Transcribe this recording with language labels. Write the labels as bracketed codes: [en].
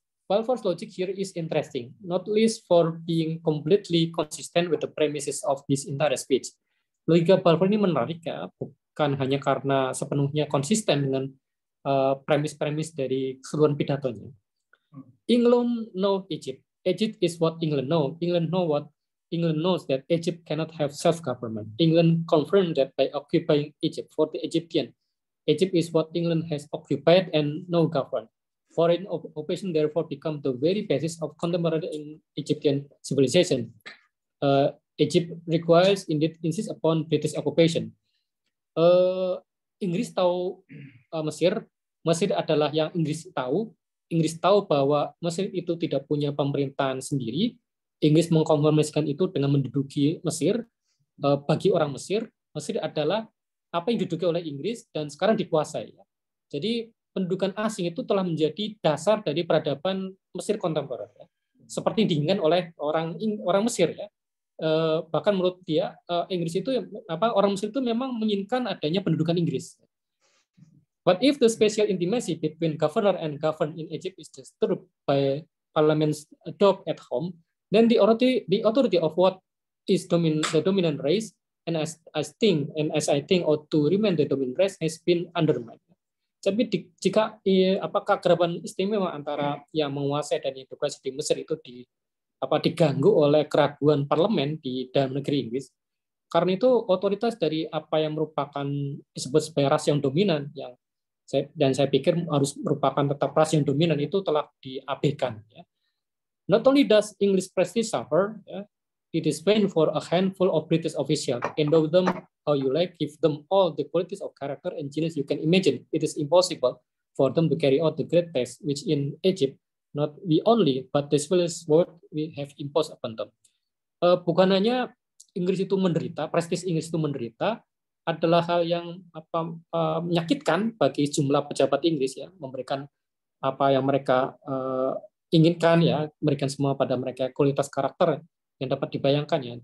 [en] Balfour's logic here is interesting, not least for being completely consistent with the premises of his entire speech. [id] Logika Balfour ini menarik ya, bukan hanya karena sepenuhnya konsisten dengan premis-premis dari keseluruhan pidatonya. [en] England know Egypt. Egypt is what England know. England knows that Egypt cannot have self-government. England confirmed that by occupying Egypt for the Egyptian. Egypt is what England has occupied and now governed. Foreign occupation therefore become the very basis of contemporary Egyptian civilization. Egypt requires indeed insist upon British occupation. [id] Inggris tahu Mesir adalah yang Inggris tahu. Inggris tahu bahwa Mesir itu tidak punya pemerintahan sendiri. Inggris mengkonfirmasikan itu dengan menduduki Mesir. Bagi orang Mesir adalah apa yang diduduki oleh Inggris dan sekarang dikuasai. Jadi pendudukan asing itu telah menjadi dasar dari peradaban Mesir kontemporer, ya. Seperti diinginkan oleh orang Mesir ya. Bahkan menurut dia Inggris itu orang Mesir itu memang menginginkan adanya pendudukan Inggris. [en] But if the special intimacy between governor and governed in Egypt is disturbed by parliament's adopt at home, then the authority of what is the dominant race and as I think ought to remain the dominant race has been undermined. [id] Tapi jika keakraban istimewa antara yang menguasai dan yang berkuasa di Mesir itu diganggu oleh keraguan parlemen di dalam negeri Inggris, karena itu otoritas dari apa yang merupakan disebut sebagai ras yang dominan yang Dan saya pikir harus merupakan tetap ras yang dominan itu telah diabaikan. Ya. [en] Not only does English prestige suffer, ya, it is pain for a handful of British officials. Endow them how you like, give them all the qualities of character and genius you can imagine. It is impossible for them to carry out the great task which in Egypt, not we only, but the civilized world we have imposed upon them. [id] Bukan hanya Inggris itu menderita, prestis Inggris itu menderita, adalah hal yang menyakitkan bagi jumlah pejabat Inggris, ya, memberikan apa yang mereka inginkan, ya, memberikan semua pada mereka kualitas karakter yang dapat dibayangkan, ya.